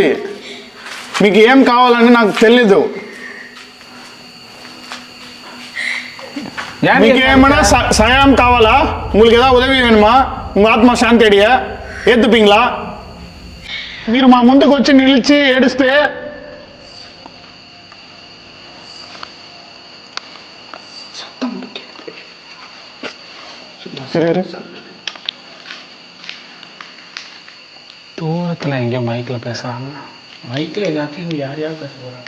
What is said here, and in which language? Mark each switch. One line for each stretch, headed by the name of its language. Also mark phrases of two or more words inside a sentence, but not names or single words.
Telugu: మీకు ఏం కావాలని నాకు తెలీదు. మీకు ఏమైనా సహాయం కావాలా?
Tamil: உங்களுக்கு ஏதாவது உதவி வேணுமா? உங்க ஆத்மா சாந்தி அடைய ஏத்துப்பீங்களா?
Telugu: మీరు మా ముందుకు వచ్చి నిలిచి ఏడుస్తే
Tamil: தூரத்தில் எங்கேயோ மைக்கில் பேசுகிறாங்க. மைக்கில் எல்லாத்தையும் யார் யார் பேச போகிறாங்க?